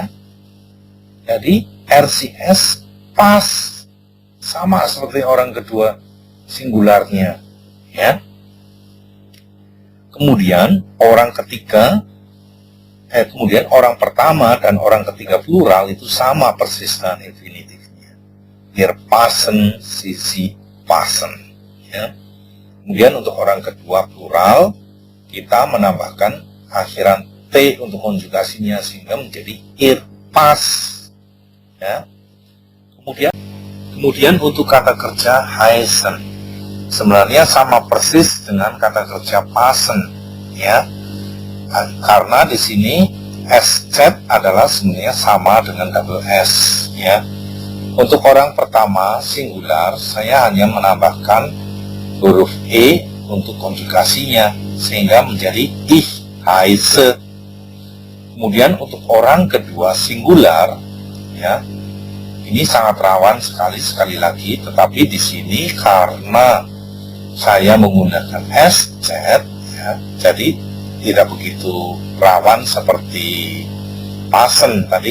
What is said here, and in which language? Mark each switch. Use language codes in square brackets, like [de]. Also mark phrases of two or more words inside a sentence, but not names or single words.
[id] Jadi [de] RCS pas, [id] sama seperti orang kedua singularnya. Ya. Kemudian orang ketiga kemudian orang pertama dan orang ketiga plural itu sama persis dengan infinitifnya. [de] Wir passen, sie passen. [id] Ya. Kemudian untuk orang kedua plural kita menambahkan akhiran T untuk konjugasinya sehingga menjadi [de] ihr pas. [id] Ya. Kemudian untuk kata kerja heißen sebenarnya sama persis dengan kata kerja passen, ya. Karena di sini SZ adalah sebenarnya sama dengan [en] double S, [id] ya. Untuk orang pertama singular saya hanya menambahkan huruf E untuk konjugasinya sehingga menjadi [de] ich heiße. [id] Kemudian untuk orang kedua singular, ya, ini sangat rawan sekali lagi, tetapi di sini karena saya menggunakan SZ, ya, jadi tidak begitu rawan seperti passen tadi.